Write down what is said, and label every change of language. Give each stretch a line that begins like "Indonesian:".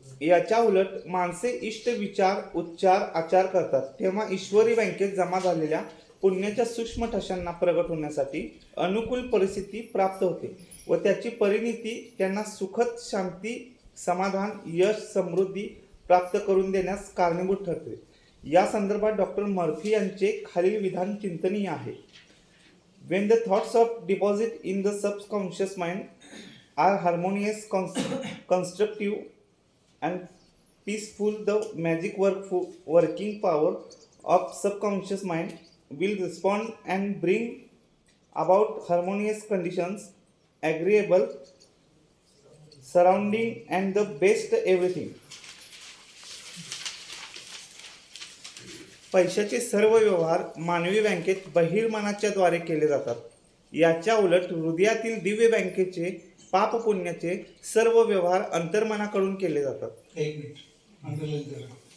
Marathi: याच्या उलट माणसे इष्ट विचार उच्चार आचार करतात तेव्हा ईश्वरी बँकेत जमा झालेल्या पुण्याच्या सूक्ष्म ठशांना प्रगट होण्यासाठी अनुकूल परिस्थिती प्राप्त होते व त्याची परिणती त्यांना सुखद शांती समाधान यश समृद्धी प्राप्त करून देण्यास कारणीभूत ठरते. या संदर्भात डॉक्टर मर्फी यांचे खालील विधान चिंतनीय आहे.
English: When the thoughts of deposit in the subconscious mind are harmonious, constructive and peaceful, the magic working power of subconscious mind will respond and bring about harmonious conditions, agreeable surrounding and the best everything.
Marathi: पैशाचे सर्व व्यवहार मानवी बँकेत बहिर्मनाच्या द्वारे केले जातात. याच्या उलट हृदयातील दिव्य बँकेचे पाप पुण्याचे सर्व व्यवहार अंतर्मनाकडून केले जातात. एक मिनिट, अंडरलाईन करा.